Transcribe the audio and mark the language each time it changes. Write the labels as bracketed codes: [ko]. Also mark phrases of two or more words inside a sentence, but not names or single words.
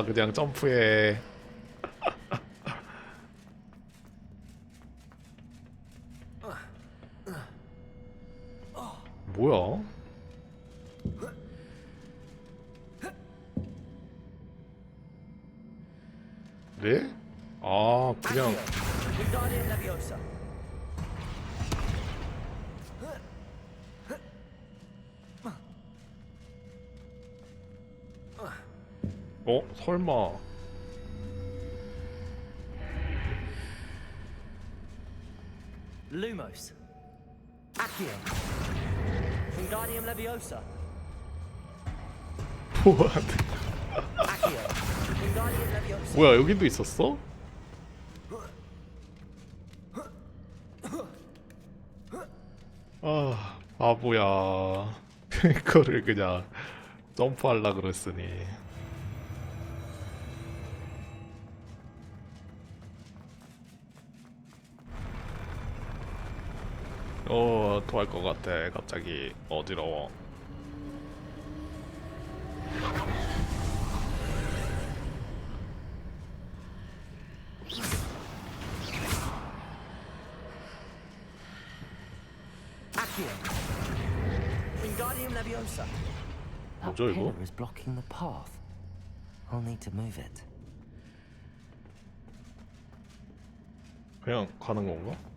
[ko] 그냥 점프해. 뭐야? 네? 그냥 [la] Wingardium Leviosa. [ko] 설마. Lumos. [la] Accio. Wingardium Leviosa. [ko] 뭐하네. [la] Accio. Wingardium Leviosa. [ko] 뭐야, 여기도 있었어? 바보야. 이거를 그냥 점프하려 그랬으니. 토할 것 같아. 갑자기 어지러워. Accio. [la] Wingardium Leviosa. [ko] 뭐죠 이거? [en] Pillar is blocking the path. I'll need to move it. [ko] 그냥 가는 건가?